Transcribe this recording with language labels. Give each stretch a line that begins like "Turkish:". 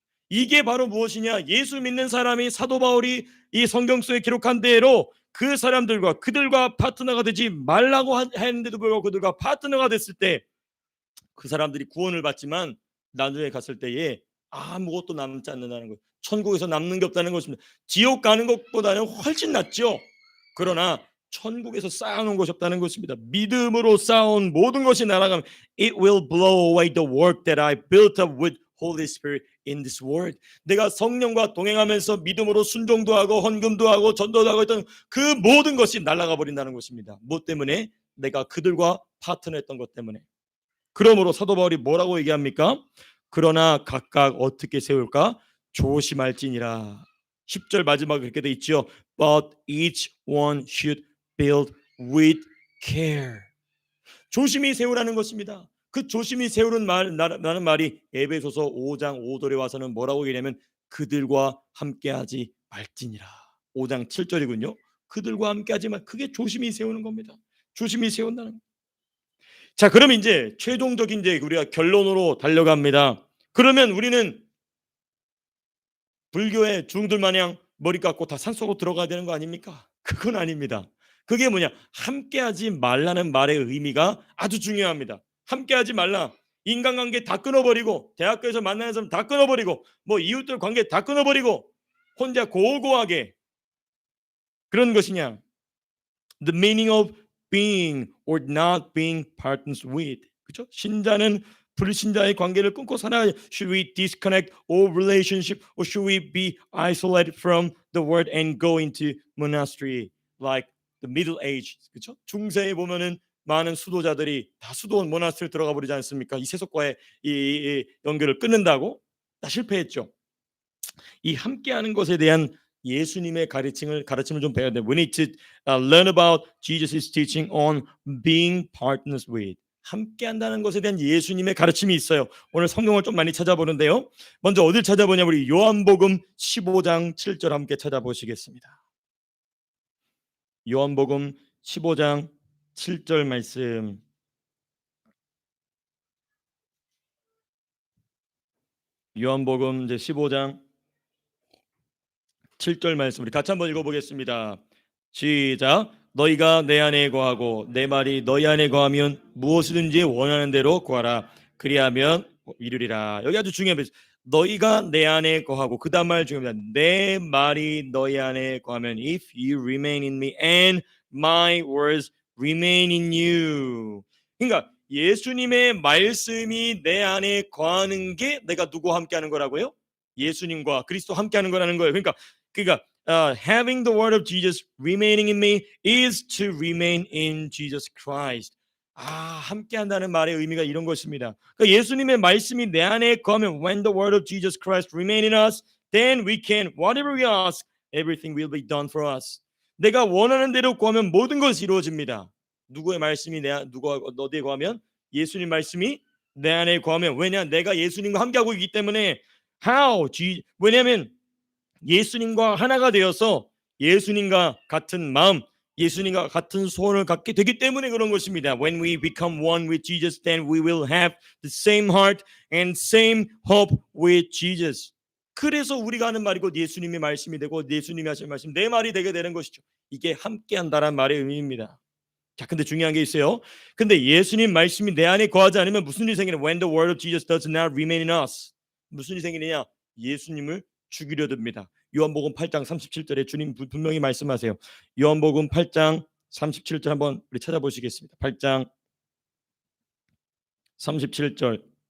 Korean: 이게 바로 무엇이냐? 예수 믿는 사람이 사도 바울이 이 성경 속에 기록한 대로 그 사람들과 그들과 파트너가 되지 말라고 했는데도 불구하고 그들과 파트너가 됐을 때 그 사람들이 구원을 받지만 나중에 갔을 때에 아무것도 남지 않는다는 거예요. 천국에서 남는 게 없다는 것입니다. 지옥 가는 것보다는 훨씬 낫죠. 그러나 천국에서 쌓아놓은 것이 없다는 것입니다. 믿음으로 쌓아온 모든 것이 날아가면
English: it will blow away the work that I built up with Holy Spirit in this world.
Korean: 내가 성령과 동행하면서 믿음으로 순종도 하고 헌금도 하고 전도도 하고 했던 그 모든 것이 날아가 버린다는 것입니다. 무엇 때문에? 내가 그들과 파트너했던 것 때문에. 그러므로 사도 바울이 뭐라고 얘기합니까? 그러나 각각 어떻게 세울까? 조심할지니라. 10절 마지막에 그렇게 돼 있죠.
English: But each one should build with care.
Korean: 조심히 세우라는 것입니다. 그 조심히 세우는 라는 말이 에베소서 5장 5절에 와서는 뭐라고 얘기냐면 그들과 함께하지 말지니라. 5장 7절이군요. 그들과 함께하지 말. 그게 조심히 세우는 겁니다. 조심히 세운다는 것. 자, 그럼 이제 최종적인 이제 우리가 결론으로 달려갑니다. 그러면 우리는 불교의 중들 마냥 머리 깎고 다 산속으로 들어가야 되는 거 아닙니까? 그건 아닙니다. 그게 뭐냐? 함께하지 말라는 말의 의미가 아주 중요합니다. 함께하지 말라. 인간관계 다 끊어버리고 대학교에서 만나는 사람 다 끊어버리고 뭐 이웃들 관계 다 끊어버리고 혼자 고고하게 그런 것이냐?
English: The meaning of being or not being partners with.
Korean: 그렇죠? 신자는 불신자의 관계를 끊고 살아야.
English: Should we disconnect all relationship or should we be isolated from the world and go into monastery like the middle age?
Korean: 그렇죠? 중세에 보면은 많은 수도자들이 다 수도 모나스트리 들어가 버리지 않습니까? 이 세속과의 이 연결을 끊는다고 다 실패했죠. 이 함께하는 것에 대한 예수님의 가르침을 좀 배워야 돼.
English: We need to learn about Jesus' teaching on being partners with.
Korean: 함께한다는 것에 대한 예수님의 가르침이 있어요. 오늘 성경을 좀 많이 찾아보는데요. 먼저 어딜 찾아보냐? 우리 요한복음 15장 7절 함께 찾아보시겠습니다. 요한복음 15장 7절 말씀. 요한복음 이제 15장 7절 말씀 우리 같이 한번 읽어보겠습니다. 시작. 너희가 내 안에 거하고 내 말이 너희 안에 거하면 무엇이든지 원하는 대로 구하라. 그리하면 이루리라. 여기 아주 중요합니다. 너희가 내 안에 거하고 그 다음 말 중요합니다. 내 말이 너희 안에 거하면
English: if you remain in me and my words remain in you.
Korean: 그러니까 예수님의 말씀이 내 안에 거하는 게 내가 누구와 함께하는 거라고요? 예수님과 그리스도 함께하는 거라는 거예요.
English: 그러니까 having the word of Jesus remaining in me is to remain in Jesus Christ.
Korean: 함께한다는 말의 의미가 이런 것입니다. 그러니까 예수님의 말씀이 내 안에 거하면
English: when the word of Jesus Christ remain in us, then we can whatever we ask, everything will be done for us.
Korean: 내가 원하는 대로 구하면 모든 것이 이루어집니다. 누구의 말씀이 누가 너희에 거하면 예수님 말씀이 내 안에 거하면 왜냐 내가 예수님과 함께하고 있기 때문에 왜냐하면 예수님과 하나가 되어서 예수님과 같은 마음, 예수님과 같은 소원을 갖게 되기 때문에 그런 것입니다.
English: When we become one with Jesus, then we will have the same heart and same hope with Jesus.
Korean: 그래서 우리가 하는 말이 곧 예수님의 말씀이 되고 예수님이 하신 말씀 내 말이 되게 되는 것이죠. 이게 함께한다는 말의 의미입니다. 자, 근데 중요한 게 있어요. 근데 예수님 말씀이 내 안에 거하지 않으면 무슨 일이 생기냐?
English: When the word of Jesus does not remain in us.
Korean: 무슨 일이 생기느냐? 예수님을 죽이려 듭니다. 요한복음 8장 37절에 주님 분명히 말씀하세요. 요한복음 8장 37절 한번 우리 찾아보시겠습니다. 8장 37절